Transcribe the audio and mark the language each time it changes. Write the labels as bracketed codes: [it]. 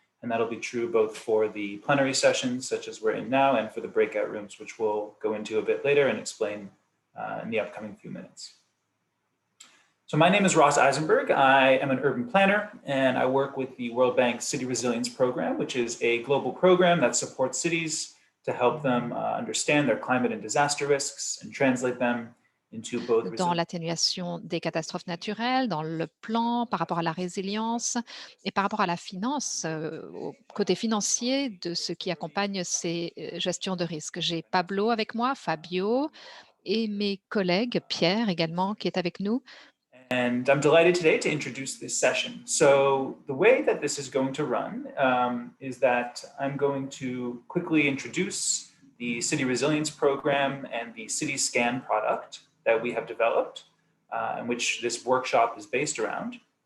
[en] And that'll be true both for the plenary sessions, such as we're in now, and for the breakout rooms, which we'll go into a bit later and explain in the upcoming few minutes. So my name is Ross Eisenberg. I am an urban planner, and I work with the World Bank City Resilience Program, which is a global program that supports cities to help them understand their climate and disaster risks and translate them [fr] dans l'atténuation des catastrophes naturelles, dans le plan par rapport à la résilience et par rapport à la finance, au côté financier de ce qui accompagne ces gestions de risque. J'ai Pablo avec moi, Fabio et mes collègues, Pierre également, qui est avec nous. [en] And I'm delighted today to introduce this session. So the way that this is going to run is that I'm going to quickly introduce the City Resilience Program and the City Scan product that we have developed, and which this workshop is based around.